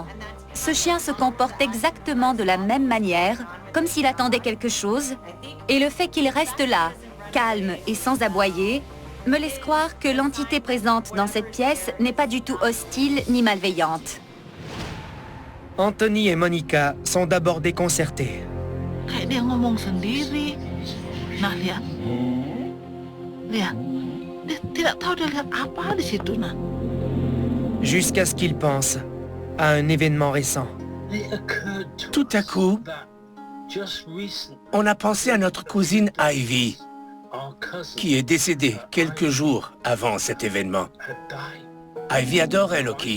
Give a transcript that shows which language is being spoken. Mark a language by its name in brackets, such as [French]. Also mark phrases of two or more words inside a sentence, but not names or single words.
[French] Ce chien se comporte exactement de la même manière, comme s'il attendait quelque chose, et le fait qu'il reste là, calme et sans aboyer, me laisse croire que l'entité présente dans cette pièce n'est pas du tout hostile ni malveillante. Anthony et Monica sont d'abord déconcertés. [Indonesian] Kayak dia ngomong sendiri. Nah, lihat. Lihat. Dia tidak tahu dia lihat apa di situ, nah. [French] Jusqu'à ce qu'ils pensent à un événement récent. Tout à coup, on a pensé à notre cousine Ivy, qui est décédée quelques jours avant cet événement. Ivy adorait Lucky.